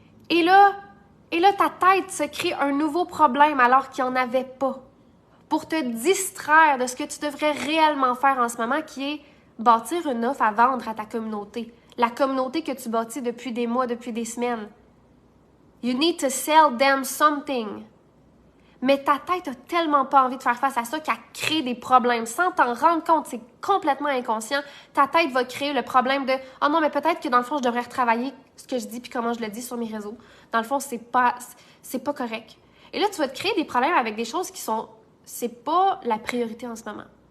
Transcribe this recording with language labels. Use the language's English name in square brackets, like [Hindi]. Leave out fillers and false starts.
[French] Et là, ta tête se crée un nouveau problème alors qu'il n'y en avait pas. Pour te distraire de ce que tu devrais réellement faire en ce moment, qui est bâtir une offre à vendre à ta communauté. La communauté que tu bâtis depuis des mois, depuis des semaines. [English] You need to sell them something. [French] Mais ta tête n'a tellement pas envie de faire face à ça qu'elle crée des problèmes. Sans t'en rendre compte, c'est complètement inconscient. Ta tête va créer le problème de « Ah non, mais peut-être que dans le fond, je devrais retravailler ce que je dis puis comment je le dis sur mes réseaux. Dans le fond, c'est pas correct. » Et là, tu vas te créer des problèmes avec des choses c'est pas la priorité en ce moment.